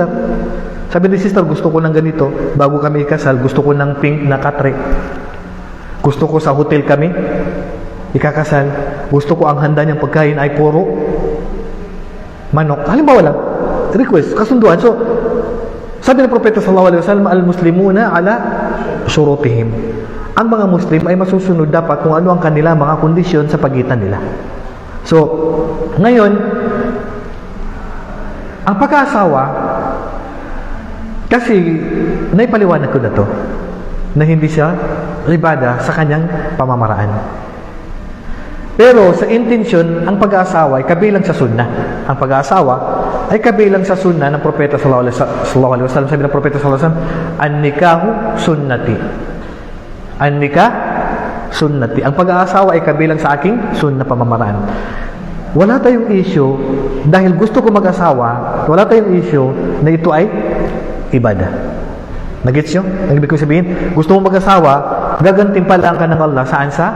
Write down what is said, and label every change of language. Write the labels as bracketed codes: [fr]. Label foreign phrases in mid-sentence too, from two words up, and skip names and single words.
[tl] Sabi ni sister, gusto ko ng ganito. Bago kami ikasal, gusto ko ng pink na katre. Gusto ko sa hotel kami ikakasal. Gusto ko ang handa niyang pagkain ay puro manok. Halimbawa lang, request, kasunduan. So, sabi ng propeta [ar] صلى الله عليه وسلم, المسلمون على شروطهم. [tl] Ang mga Muslim ay masusunod dapat kung ano ang kanila mga kondisyon sa pagitan nila. So, ngayon, ang pag-aasawa, kasi naipaliwanag ko na to, na hindi siya ibadah sa kanyang pamamaraan. Pero sa intensyon, ang pag-aasawa ay kabilang sa sunnah. Ang pag-aasawa ay kabilang sa sunnah ng Propeta [ar] صلى الله عليه وسلم. [tl] Sabi ng Propeta [ar] صلى الله عليه وسلم, "النكاح سنتي." النكاح سنتي. [tl] Ang pag-aasawa ay kabilang sa aking sunnah pamamaraan. Wala tayong issue dahil gusto ko mag-asawa, wala tayong issue na ito ay ibadah. Nagets nyo? Ang ibig ko sabihin, gusto mo mag-asawa, gagantimpalaan ka ng Allah saan sa?